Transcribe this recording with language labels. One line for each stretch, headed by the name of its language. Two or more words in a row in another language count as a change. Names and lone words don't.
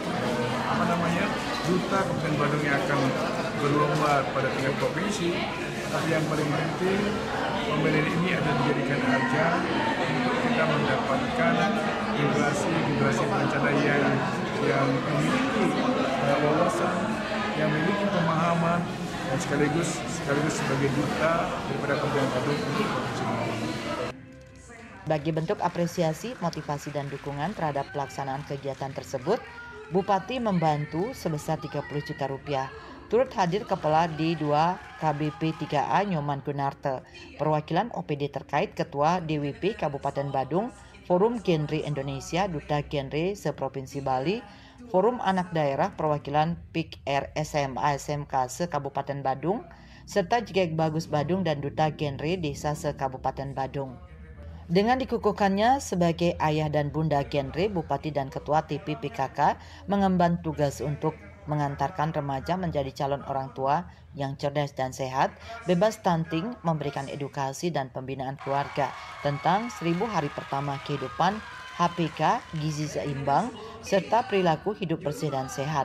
Indonesian: duta Kabupaten Badung yang akan berlomba pada tingkat provinsi, tapi yang paling penting pemilihan ini adalah dijadikan ajang untuk kita mendapatkan generasi berencana yang memiliki wawasan, yang memiliki pemahaman, dan sekaligus sebagai duta daripada Kabupaten Badung untuk provinsi Bali. Bagi bentuk apresiasi, motivasi, dan dukungan terhadap pelaksanaan kegiatan tersebut, Bupati membantu sebesar 30 juta rupiah. Turut hadir Kepala D2 KBP 3A Nyoman Gunarte, perwakilan OPD terkait Ketua DWP Kabupaten Badung, Forum Genre Indonesia, Duta Genre se-Provinsi Bali, Forum Anak Daerah Perwakilan PIKR SMA SMK se-Kabupaten Badung, serta JGEG Bagus Badung dan Duta Genre Desa se-Kabupaten Badung. Dengan dikukuhkannya sebagai ayah dan bunda genre, Bupati dan Ketua TP PKK mengemban tugas untuk mengantarkan remaja menjadi calon orang tua yang cerdas dan sehat, bebas stunting, memberikan edukasi dan pembinaan keluarga tentang 1000 hari pertama kehidupan, HPK, gizi seimbang, serta perilaku hidup bersih dan sehat.